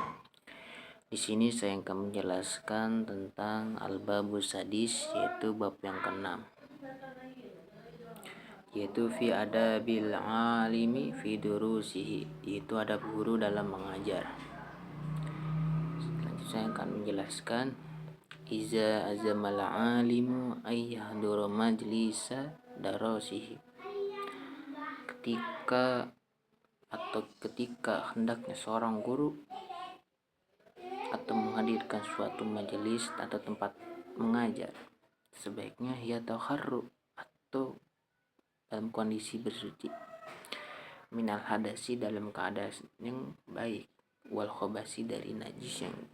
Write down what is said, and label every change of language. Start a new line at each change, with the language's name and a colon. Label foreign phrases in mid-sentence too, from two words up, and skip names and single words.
Indonesian: Di sini saya akan menjelaskan tentang
Arabic: الباب السادس,
Indonesian: yaitu bab yang ke-6, yaitu
Arabic: في آداب العالم في دروسه,
Indonesian: yaitu adab guru dalam mengajar. Saya akan menjelaskan
Arabic: إذا عزم العالم أن يحضر مجلس درسه,
Indonesian: ketika hendaknya seorang guru atau menghadirkan suatu majelis atau tempat mengajar, sebaiknya ia taharru atau dalam kondisi bersuci,
Arabic: من الحدث
Indonesian: dalam keadaan yang baik,
Arabic: والخبث
Indonesian: dari najis yang